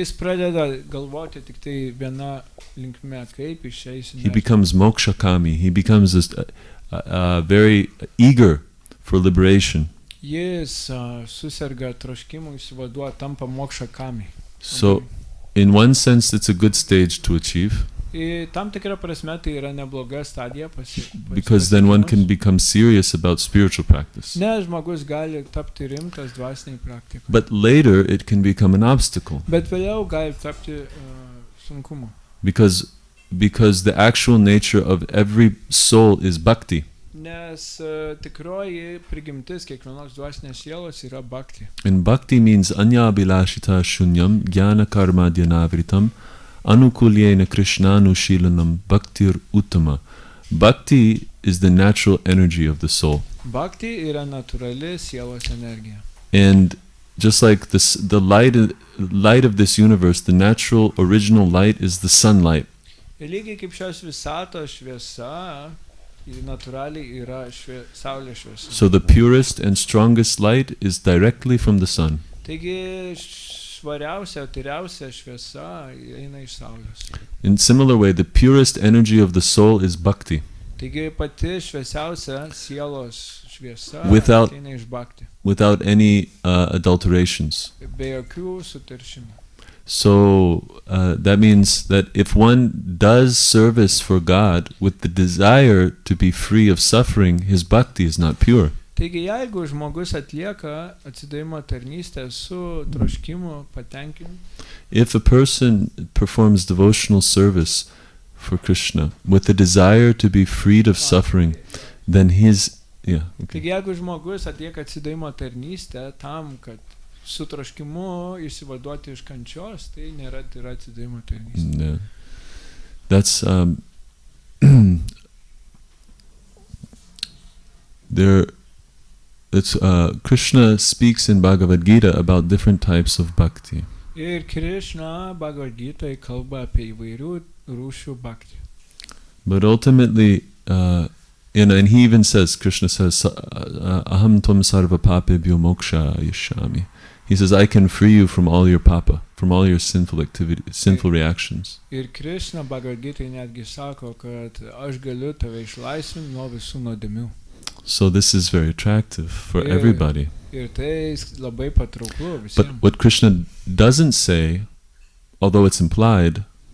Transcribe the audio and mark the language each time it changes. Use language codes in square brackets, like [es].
[lt] Jis pradeda galvoti tik tai viena linkme, kaip išeisi. [en] He becomes mokshakami. He becomes very eager for liberation. [lt] Jis suserga troškimu įsivaduoti, tampa mokshakami. [en] So in one sense it's a good stage to achieve, [lt] Tam tikra prasme tai yra nebloga stadija [en] because then one can become serious about spiritual practice. [lt] Ne, žmogus gali tapti rimtas dvasiniai praktikai. [en] But later it can become an obstacle, [lt] Bet vėliau gali tapti sunkumu. [en] because the actual nature of every soul is bhakti. [lt] Nes tikroji prigimtis kiekvienos dvasinės sielos yra bhakti. [en] And bhakti means [sa] anya bilashita shunyam jnana karma dhyanavritam anukulyena krishnanushilanam bhaktir uttama. [en] Bhakti is the natural energy of the soul. [lt] Bhakti yra natūrali sielos energija. [en] And just like this, the light of this universe, the natural original light is the sunlight. [lt] Ir lygiai kaip šios visatos šviesa, natūraliai yra saulės šviesa. [en] So the purest and strongest light is directly from the sun. [lt] Taigi švariausia, tyriausia šviesa eina iš saulės. [en] In similar way, the purest energy of the soul is bhakti. [lt] Taigi pati šviesiausia sielos šviesa [en] Without- [lt] eina iš bhakti. [en] Without any adulterations. [lt] Be jokių suteršimų. [en] So that means that if one does service for God with the desire to be free of suffering, his bhakti is not pure. [lt] Taigi jeigu žmogus atlieka atsidavimo tarnystę su troškimu patenkinimu, [en] If a person performs devotional service for Krishna with the desire to be freed of suffering, then his [lt] taigi jeigu žmogus atlieka atsidavimo tarnystę tam, kad su troškimu išsivaduoti iš kančios, tai nėra tyra atsidavimo tarnystė. [en] Yeah. That's there. It's Krishna speaks in Bhagavad Gita about different types of bhakti. [lt] Ir Krishna Bhagavad Gita kalba apie įvairių rūšių bhakti. [en] But ultimately, and he even says, Krishna says, [sa] Aham tvam sarva papebhyo moksha yashami. [en] He says, I can free you from all your papa, from all your sinful activity, sinful reactions. [lt] Ir Krishna Bhagavad Gita netgi sako, kad aš galiu tave išlaisvinti nuo visų nuodėmių. [en] So this is very attractive for Yeah. everybody. [lt] Ir tai labai patrauklu [en] But [lt] visiems. [en] what Krishna doesn't say, although it's implied,